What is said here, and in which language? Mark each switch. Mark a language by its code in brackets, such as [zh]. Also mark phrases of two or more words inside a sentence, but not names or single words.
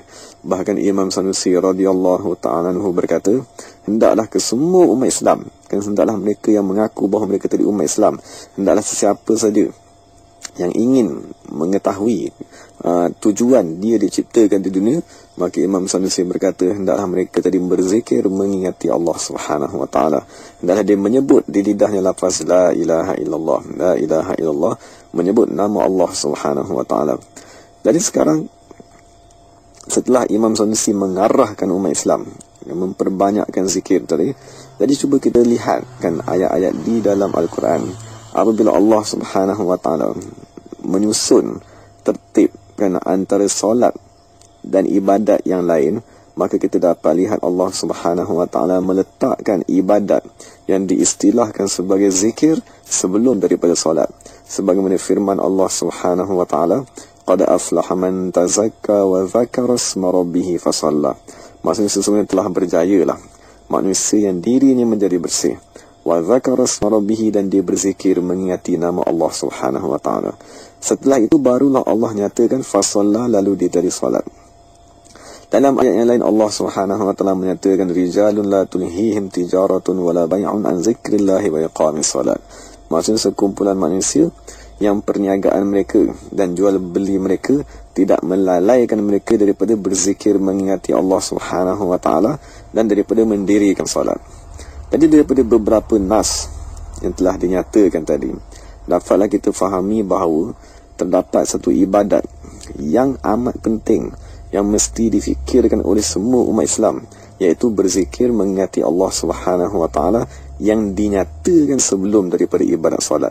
[ms] Bahkan Imam Sanusi [ar] رضي الله تعالى عنه [ms] berkata, hendaklah ke semua umat Islam, hendaklah mereka yang mengaku bahawa mereka tadi umat Islam, hendaklah sesiapa saja yang ingin mengetahui tujuan dia diciptakan di dunia, maka Imam Sanusi berkata, hendaklah mereka tadi berzikir mengingati Allah [ar] سبحانه وتعالى. [ms] Hendaklah dia menyebut di lidahnya lafaz [ar] لا إله إلا الله، لا إله إلا الله, [ms] menyebut nama Allah [ar] سبحانه وتعالى. [ms] Jadi sekarang setelah Imam Sanusi mengarahkan umat Islam yang memperbanyakkan zikir tadi, jadi cuba kita lihatkan ayat-ayat di dalam Al-Quran apabila Allah [ar] سبحانه وتعالى [ms] menyusun tertibkan antara solat dan ibadat yang lain, maka kita dapat lihat Allah [ar] سبحانه وتعالى [ms] meletakkan ibadat yang diistilahkan sebagai zikir sebelum daripada solat. Sebagaimana firman [ar] الله سبحانه وتعالى، قد أفلح من تزكى وذكر اسم ربه فصلى. [ms] Maksudnya sesungguhnya telah berjayalah manusia yang dirinya menjadi bersih, [ar] وذكر اسم ربه, [ms] dan dia berzikir mengingati nama Allah [ar] سبحانه وتعالى. [ms] Setelah itu barulah Allah nyatakan fasalla, lalu dia dari solat. Dalam ayat yang lain Allah [ar] سبحانه وتعالى [ms] menyatakan [ar] رجال لا تلهيهم تجارة ولا بيع عن ذكر الله وإقام الصلاة. [ms] Maksudnya sekumpulan manusia yang perniagaan mereka dan jual beli mereka tidak melalaikan mereka daripada berzikir mengingati Allah [ar] سبحانه وتعالى [ms] dan daripada mendirikan solat. Jadi daripada beberapa nas yang telah dinyatakan tadi, dapatlah kita fahami bahawa terdapat satu ibadat yang amat penting yang mesti difikirkan oleh semua umat Islam, iaitu berzikir mengingati Allah [ar] سبحانه وتعالى [ms] yang dinyatakan sebelum daripada ibadat solat.